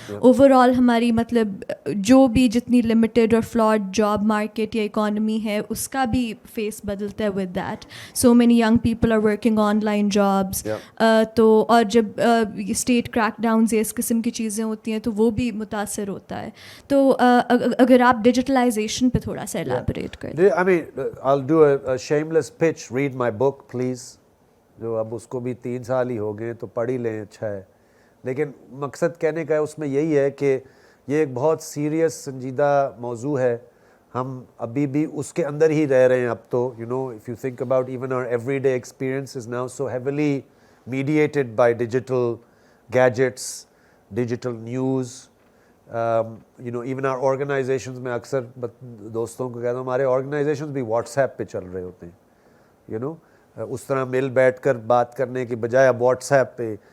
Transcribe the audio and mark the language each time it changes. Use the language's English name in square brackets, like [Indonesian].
[Urdu] Over all ہماری مطلب جو بھی جتنی لمیٹیڈ اور فلاڈ جاب مارکیٹ یا اکانومی ہے اس کا بھی فیس بدلتا ہے [English] With that. So many young people are working online jobs. [Urdu] تو اور جب اسٹیٹ کریک ڈاؤنز اس قسم کی چیزیں ہوتی ہیں تو وہ بھی متاثر ہوتا ہے. تو اگر آپ ڈیجیٹلائزیشن پہ تھوڑا سا ایلیبوریٹ کر دیں. [English] I mean, I'll do a shameless pitch. Read my book, please. [Urdu] جو اب اس کو بھی 3 سال ہی ہو گئے تو پڑھ ہی لیں, اچھا ہے. لیکن مقصد کہنے کا اس میں یہی ہے کہ یہ ایک بہت سیریس سنجیدہ موضوع ہے. ہم ابھی بھی اس کے اندر ہی رہ رہے ہیں اب تو. [English] If you think about even our everyday experience is now so heavily mediated by digital gadgets, digital news. [Urdu] Even our organizations میں اکثر دوستوں کو کہتا ہوں ہمارے organizations بھی واٹس ایپ پہ چل رہے ہوتے ہیں. اس طرح مل بیٹھ کر بات کرنے کے بجائے اب واٹس ایپ پہ